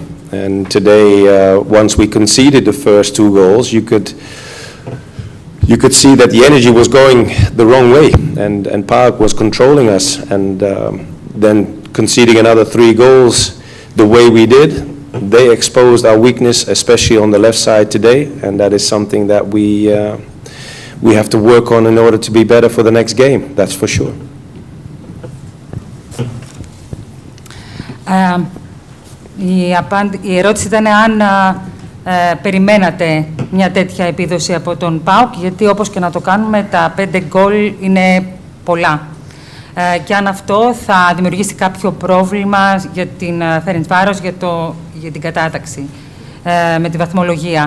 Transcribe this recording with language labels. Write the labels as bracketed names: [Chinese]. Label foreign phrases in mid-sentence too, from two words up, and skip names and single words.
[English] And today, once we conceded the first 2 goals, you could see that the energy was going the wrong way, and PAOK was controlling us, and then conceding another 3 goals the way we did, they exposed our weakness, especially on the left side today, and that is something that we have to work on in order to be better for the next game, that's for sure. [Greek] Η ερώτηση ήταν αν περιμένατε μια τέτοια επίδοση από τον ΠΑΟΚ, γιατί όπως και να το κάνουμε, τα 5 γκολ είναι πολλά. Και αν αυτό θα δημιουργήσει κάποιο πρόβλημα για την ΦΕΡΕΝΤΣΒΑΡΟΣ, για την κατάταξη με τη βαθμολογία.